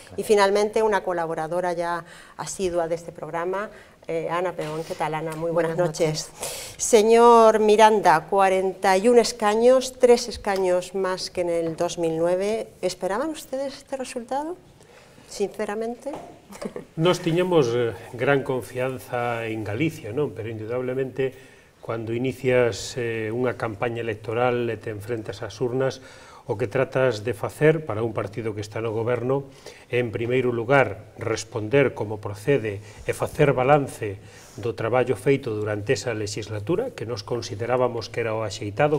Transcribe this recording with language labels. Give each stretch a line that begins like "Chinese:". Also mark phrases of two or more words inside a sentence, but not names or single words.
Spanish: Y finalmente, una colaboradora ya asidua de este programa, Ana Peón. ¿Qué tal, Ana? Muy buenas noches. Señor Miranda, 41 escaños, 3 escaños más que en el 2009. ¿Esperaban ustedes este resultado, sinceramente?
Galician: Nos tiñamos gran confianza en Galicia, non? Pero indudablemente, cando inicias unha campaña electoral e te enfrentas ás urnas, o que tratas de facer para un partido que está no goberno é, en primeiro lugar, responder como procede e facer balance do traballo feito durante esa legislatura, que nos considerábamos que era o axeitado,